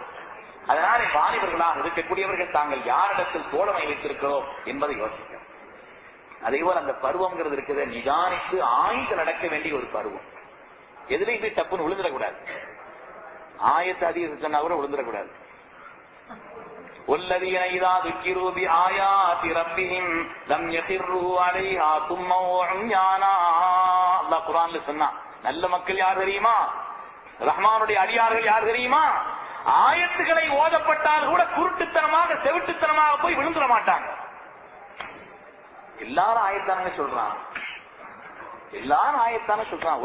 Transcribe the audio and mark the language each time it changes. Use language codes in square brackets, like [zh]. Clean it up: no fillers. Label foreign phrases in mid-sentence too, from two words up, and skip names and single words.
[ta] அதனாலே வாலிபர்களாக இருக்கக்கூடியவர்கள் தாங்கள் யாரிடத்தில் தோழமை வைத்திருக்கிறோம் என்பதை யோசிக்க. அதே போல அந்த பருவம்ங்கிறது இருக்கிறத நிதானித்து ஆய்ந்து நடக்க வேண்டிய ஒரு பருவம். எதுலையும் போய் தப்புன்னு விழுந்துடக்கூடாது. ஆயத்தை அதிகம் சொன்னா கூட விழுந்துடக்கூடாது. [ar] والذين إذا ذكروا بآيات ربهم لم يخروا عليها صما وعميانا. [ta] அல்லாஹ் குர்ஆன்ல சொன்னா, நல்ல மக்கள் யார் தெரியுமா? ரஹ்மானுடைய அடியார்கள் யார் தெரியுமா? ஆயத்துக்களை ஓதப்பட்டால் கூட குருட்டுத்தனமாக செவிட்டுத்தனமாக போய் விழுந்துட மாட்டாங்க. எல்லாரும் ஆயத்தானே சொல்றான், எல்லாரும் ஆயத்தானே சொல்றான்.